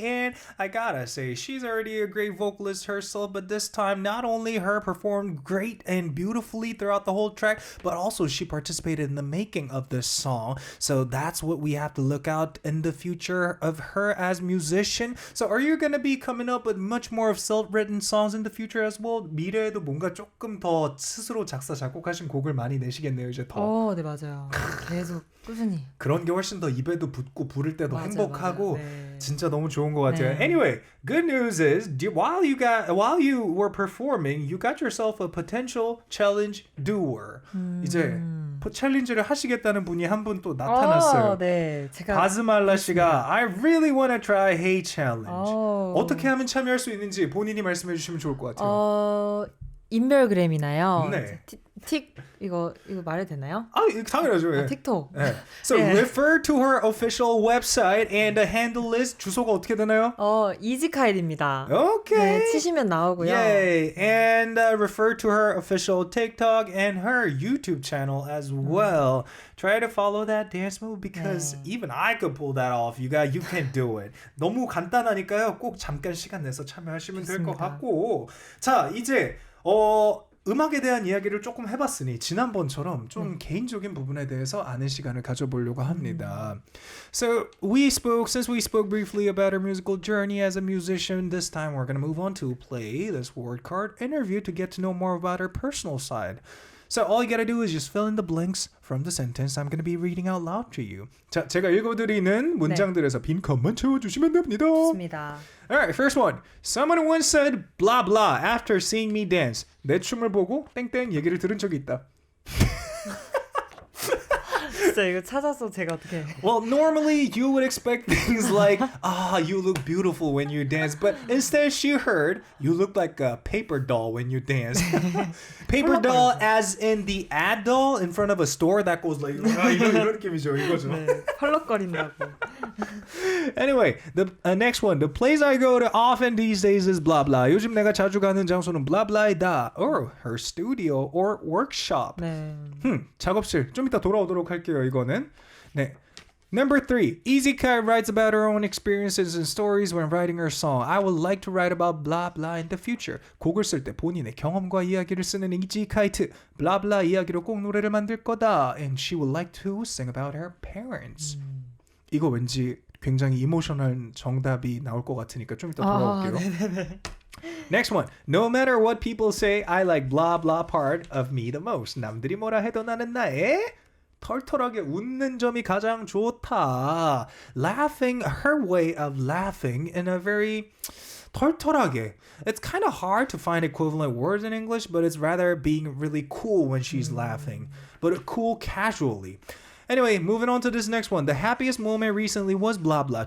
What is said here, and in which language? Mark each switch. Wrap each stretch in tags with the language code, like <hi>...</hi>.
<en>And I gotta say, she's already a great vocalist herself, but this time, not only her performed great and beautifully throughout the whole track, but also she participated in the making of this song. So that's what we have to look out in the future of her as musician. So are you gonna be coming up with much more of self-written songs in the future as well?</en> <ko>미래에도 뭔가 조금 더 스스로 작사 작곡하신 곡을 많이 내시겠네요, 이제 더. 네 맞아요. 계속 꾸준히. 그런 게 훨씬 더 입에도 붙고 부를 때도 행복하고 네. 진짜 너무 좋은 것 같아요. 네.</ko> <en>Anyway, good news is while you were performing, you got yourself a potential challenge doer.</en> <ko>이제 챌린지를 하시겠다는 분이 한 분 또 나타났어요. 네, 제가 바즈말라 씨가</ko> <en>I really want to try Hey Challenge.</en> <ko>어떻게 하면 참여할 수 있는지 본인이 말씀해 주시면 좋을 것 같아요. 인별그램이나요. 네. 이거 말해도 되나요? 당연하죠. 예. 틱톡. 네.</ko> <en>So refer to her official website and the handle is</en> <ko>주소가 어떻게 되나요? 이지카이트입니다.</ko> <en>Okay.</en> <ko>네, 치시면 나오고요.</ko> <en>Yay. And refer to her official TikTok and her YouTube channel as well. Try to follow that dance move because even I could pull that off. You can do it.</en> <ko>너무 간단하니까요. 꼭 잠깐 시간 내서 참여하시면 될 것 같고. 자, 이제 음악에 대한 이야기를 조금 해봤으니 지난번처럼 좀 개인적인 부분에 대해서 아는 시간을 가져보려고 합니다.</ko> <en>So since we spoke briefly about her musical journey as a musician, this time we're going to move on to play this word card interview to get to know more about her personal side. So all you gotta do is just fill in the blanks from the sentence I'm gonna be reading out loud to you.</en> <ko>자, 제가 읽어드리는 문장들에서 빈 칸만 채워주시면 됩니다. 좋습니다.</ko> <en>Alright, first one. Someone once said blah blah after seeing me dance.</en> <ko>내 춤을 보고 땡땡 얘기를 들은 적이 있다. 진짜 이거 찾아서 제가 어떻게</ko> <en>Well, normally you would expect things like, you look beautiful when you dance. But instead she heard, you look like a paper doll when you dance. Paper doll as in the ad doll in front of a store that goes like,</en> <ko>이런 느낌이죠, 이거죠. 네, 펄럭거린다고.</ko> <en>Anyway, the next one. The place I go to often these days is blah blah.</en> <ko>요즘 내가 자주 가는 장소는 blah blah이다.</ko> <en>Or her studio or workshop.</en> <ko>네. 작업실. 좀 이따 돌아오도록 할게요, 이거는.</ko> <en>네. Number 3. iZyKite writes about her own experiences and stories when writing her song. I would like to write about blah blah in the future.</en> <ko>곡을 쓸 때 본인의 경험과 이야기를 쓰는 이지카이트. blah blah 이야기로 꼭 노래를 만들 거다.</ko> <en>And she would like to sing about her parents.</en> <ko>이거 왠지 굉장히 이모셔널 정답이 나올 것 같으니까 좀 이따 돌아올게요.</ko> <en>Next one. No matter what people say, I like blah blah part of me the most.</en> <ko>남들이 뭐라 해도 나는 나의 털털하게 웃는 점이 가장 좋다.</ko> <en>Laughing, her way of laughing in a very 털털하게. It's kind of hard to find equivalent words in English, but it's rather being really cool when she's laughing. But cool casually. Anyway, moving on to this next one. The happiest moment recently was blah blah.</en>